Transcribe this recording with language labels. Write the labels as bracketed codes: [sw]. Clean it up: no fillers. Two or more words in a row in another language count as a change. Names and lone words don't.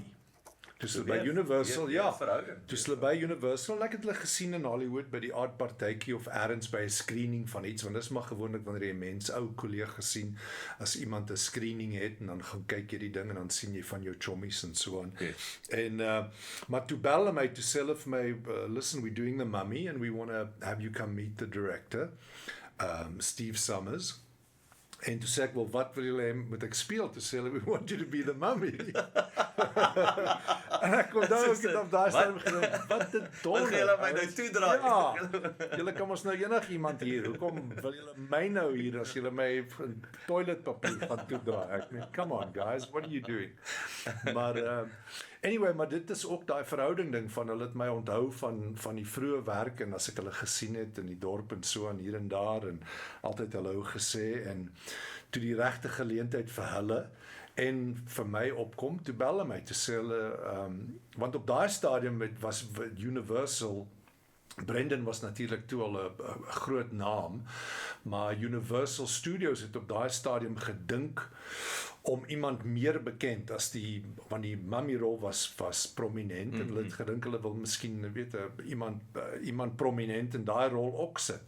[af] Toe hulle by Universal, toe hulle by Universal, ek het hulle gesien in Hollywood by die aardpartytjie of ergens by 'n screening van iets, want dis maar gewoonlik wanneer jy mense, ou kollegas sien, as iemand 'n screening het en dan gaan kyk jy die ding en dan sien jy van jou chommies en so aan. Yes. En maar toe bel hulle my, toe sê hulle vir my, [en] listen, we're doing the Mummy and we want to have you come meet the director, Steve Summers. [af] En toe sê ek, wel, wat wil julle moet ek speel? Toe sê hulle, [en] we want you to be the Mummy. [af] En ek onthou, ek het op daai stadium gedink, wat 'n donder. Wat gaan julle my nou toedraai? Ja, julle kan ons nou enigiemand hier, hoekom wil julle my nou hier, as julle my toiletpapier gaan toedraai? Ek meen, [en] come on guys, what are you doing? [af] Maar, anyway, maar dit is ook daai verhouding ding van, hulle het my onthou van die vroeë werk, en as ek hulle gesien het in die dorp en so aan hier en daar, en altyd hallo gesê, en toe die regte geleentheid vir hulle, en vir my opkom, toe bel hulle my, toe sê hulle, want op daai stadium was Universal, Brendan was natuurlik toe al 'n groot naam, maar Universal Studios het op daai stadium gedink om iemand meer bekend as want die Mummy rol was prominent, en hulle het gedink hulle wil miskien iemand prominent in daai rol ook sit.